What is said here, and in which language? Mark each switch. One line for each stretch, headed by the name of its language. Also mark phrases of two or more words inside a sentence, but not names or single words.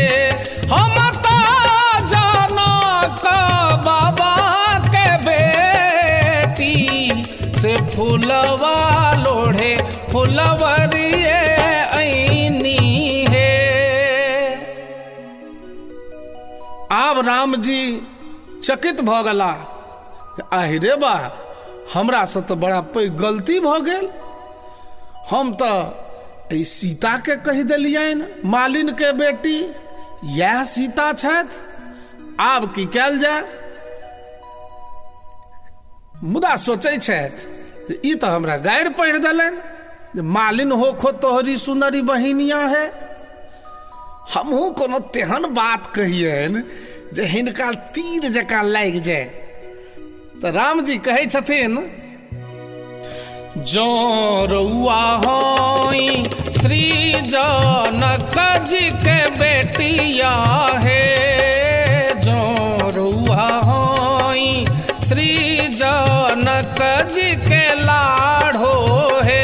Bhojpuri: हम तो जाना का बाबा के बेटी से फूलवा लोढ़े फुलवरिए ऐनी है।
Maithili: आब राम जी चकित भऽ गेला, आहिरे बा हमरा से तो बड़ा पैघ गलती भऽ गेल। हम तो सीता के कहि देलियनि मालिन के बेटी, यह सीता छथि, आब की कयल जाय। मुदा सोचै छथि जे ई तो हमरा गारि पढ़ि देलनि जे मालिन होखो तोहरी सुंदरी बहिनिया है। हमहू कोनो तेहन बात कहियनि जे हिनका तीर जकाँ लागि जाय। तऽ राम जी कहै छथिन
Bhojpuri: जो रउआ होई श्री जनक जी के बेटिया है, जो रउआ होई श्री जनक जी के लाड़ो है।